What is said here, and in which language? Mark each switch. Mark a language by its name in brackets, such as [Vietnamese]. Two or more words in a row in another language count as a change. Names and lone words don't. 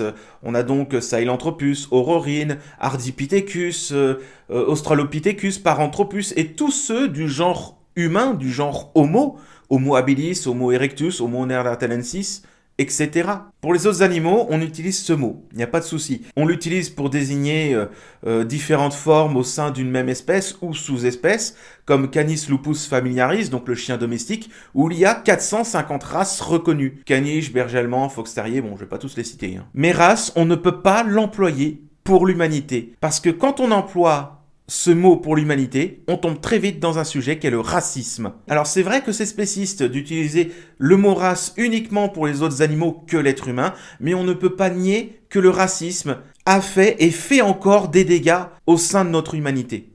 [French] On a donc Sahelanthropus, Aurorine, Ardipithecus, Australopithecus, Paranthropus, et tous ceux du genre humain, du genre Homo, Homo habilis, Homo erectus, Homo neanderthalensis, etc. Pour les autres animaux, on utilise ce mot, il n'y a pas de souci. On l'utilise pour désigner différentes formes au sein d'une même espèce ou sous-espèce, comme Canis lupus familiaris, donc le chien domestique, où il y a 450 races reconnues. Caniche, berger allemand, fox terrier, bon, je vais pas tous les citer. Hein. Mais race, on ne peut pas l'employer pour l'humanité, parce que quand on emploie ce mot pour l'humanité, on tombe très vite dans un sujet qui est le racisme. Alors c'est vrai que c'est spéciste d'utiliser le mot race uniquement pour les autres animaux que l'être humain, mais on ne peut pas nier que le racisme a fait et fait encore des dégâts au sein de notre humanité.